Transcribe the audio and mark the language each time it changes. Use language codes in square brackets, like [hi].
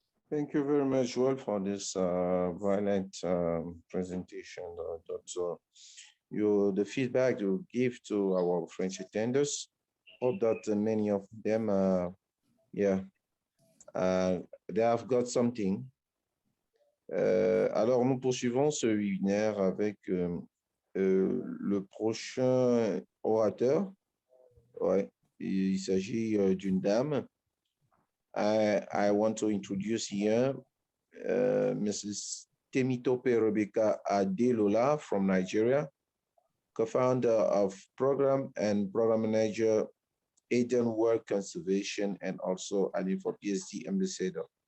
[en] Thank you very much, Joel, for this violent presentation, Doctor. The feedback you give to our French attenders, hope that many of them, they have got something. [fr] Alors, nous poursuivons ce webinaire avec le prochain orateur. Ouais, il s'agit d'une dame. [en] I want to introduce here Mrs. Temitope Rebecca Adelola from Nigeria, co-founder of program and program manager, Eden Work Conservation, and also ANYL4PSD ambassador.